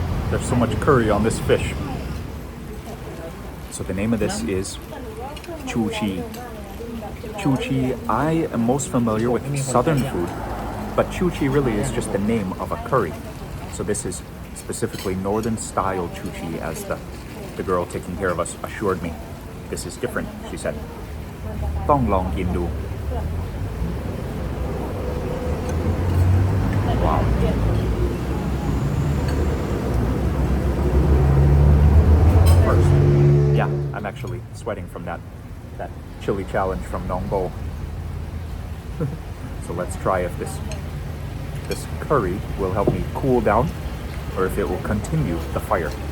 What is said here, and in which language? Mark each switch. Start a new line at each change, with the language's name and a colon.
English: There's so much curry on this fish. So the name of this is chu chi. Chu chi, I am most familiar with southern food, but chu chi really is just the name of a curry. So this is specifically northern style chu chi, as the girl taking care of us assured me. This is different, she said.
Thai: ต้องลองกินดู Wow.
English: First, yeah, I'm actually sweating from that chili challenge from Nong Bo. So let's try if this curry will help me cool down or if it will continue the fire.